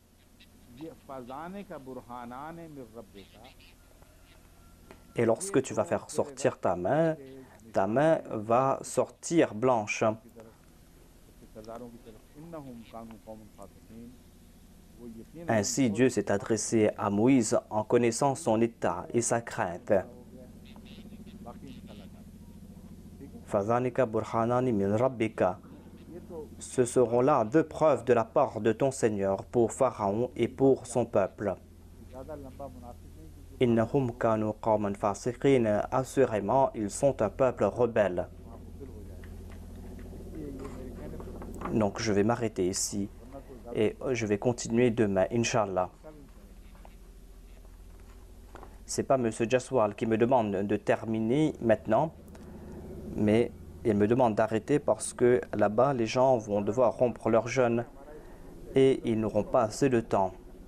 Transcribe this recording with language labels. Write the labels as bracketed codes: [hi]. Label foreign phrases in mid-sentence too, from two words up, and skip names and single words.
[fr] Et lorsque tu vas faire sortir ta main va sortir blanche. Ainsi, Dieu s'est adressé à Moïse en connaissant son état et sa crainte. [ar] فذانك برهانان من ربك. [fr] Ce seront là deux preuves de la part de ton Seigneur pour Pharaon et pour son peuple. [ar] إنهم كانوا قوما فاسقين. [fr] Assurément, ils sont un peuple rebelle. Donc, je vais m'arrêter ici et je vais continuer demain, Inch'Allah. Ce n'est pas M. Jaswal qui me demande de terminer maintenant, mais il me demande d'arrêter parce que là-bas, les gens vont devoir rompre leur jeûne et ils n'auront pas assez de temps.